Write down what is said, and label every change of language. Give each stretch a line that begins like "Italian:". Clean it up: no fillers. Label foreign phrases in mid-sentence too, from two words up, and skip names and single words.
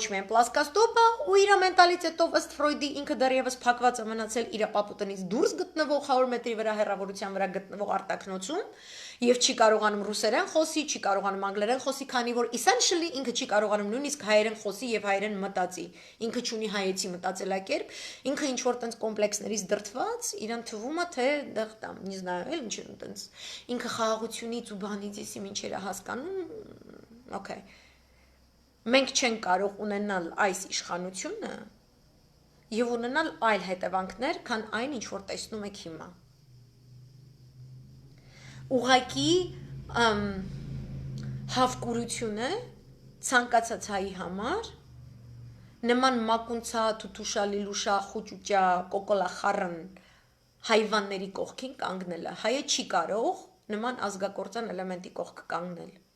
Armenian: միայն պլասկաստոպ է ու իր մենտալիտետով ըստ Ֆրոյդի ինքը դեռևս փակված է մնացել իր ապապուտնից դուրս գտնվող 100 մետրի վրա հեռավորության վրա գտնվող արտաքնոցում եւ չի կարողանում ռուսերեն խոսի, չի կարողանում անգլերեն խոսի, քանի որ essentially ինքը չի կարողանում նույնիսկ հայերեն խոսի եւ հայերեն մտածի։ Ինքը չունի հայեցի մտածելակերպ, ինքը ինչ որ տենց կոմպլեքսներից դրդված, իրան թվում է թե դեռ
Russian: там, не знаю,
Armenian: էլ ինչ տենց ինքը խաղաղությունից ու բանից էսի ինչերը հասկանում, okay։ Մենք չենք կարող ունենալ այս իշխանությունը եւ ունենալ այլ հետևանքներ, քան այն, ինչ որ տեսնում եք հիմա։ Ուղղակի հավկուրությունը ցանկացած հայի համար նման մակունցա, թութուշա, լիլուշա, խուճուճա, կոկոլա խառն հայվանների կողքին կանգնելը։ Հայը չի կարող նման ազգակործան էլեմենտի կողքը կանգնել։